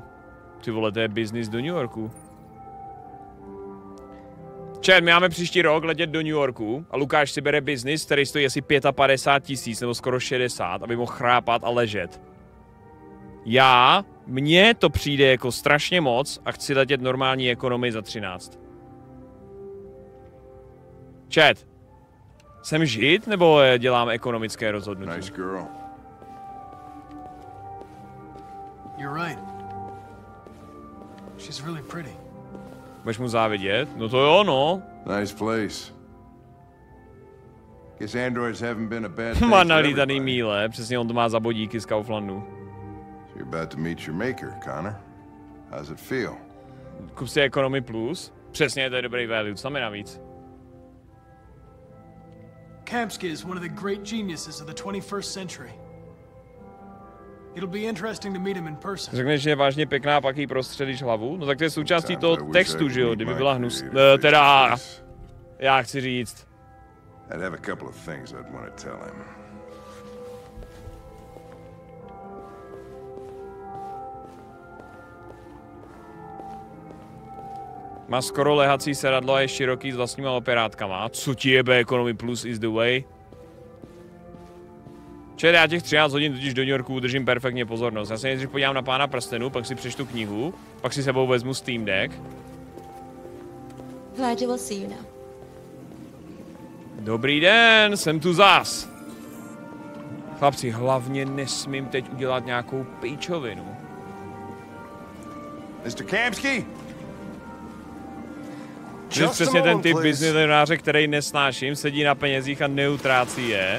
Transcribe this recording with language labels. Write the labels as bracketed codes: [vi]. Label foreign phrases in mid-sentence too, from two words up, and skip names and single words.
[cs] Ty vole, to je business do New Yorku. Čet, my máme příští rok letět do New Yorku a Lukáš si bere business, který stojí asi 55 000 nebo skoro 60, aby mohl chrápat a ležet. Mně to přijde jako strašně moc a chci letět normální ekonomii za 13. Čet. Jsem žid, nebo dělám ekonomické rozhodnutí? [en] Nice girl. You're right. She's really pretty. [cs] Budeš mu závidět? No to jo, no. [en] Nice place. Guess androids haven't been a bad thing. [cs] Má nalítaný míle, přesně on to má za bodíky z Kauflandu. [en] So you're about to meet your maker, Connor. How's it feel? [cs] Kup si Economy Plus. Přesně, to je dobrý value, co mi navíc. [en] Kamskiho is one of the great geniuses of the 21st century. It'll be interesting to meet him in person. [cs] Řekneš, že je vážně pěkná, pak jí prostřelíš hlavu? No tak to je součástí toho textu, že jo? Kdyby byla teda... Já chci říct. [en] I'd have a couple of things I'd want to tell him. [cs] Má skoro lehací sedadlo a je široký s vlastníma operátkama. Co ti jebe, [en] Economy Plus is the way? [cs] Čet, já těch 13 hodin totiž do New Yorku udržím perfektně pozornost. Já se nejdřív podívám na Pána prstenů, pak si přečtu knihu, pak si sebou vezmu Steam Deck. [en] Glad you will see you now. [cs] Dobrý den, jsem tu zas. Chlapci, hlavně nesmím teď udělat nějakou píčovinu. [en] Mr. Kamskiho? [cs] To je přesně ten typ biznesionáře, který nesnáším, sedí na penězích a neutrácí je.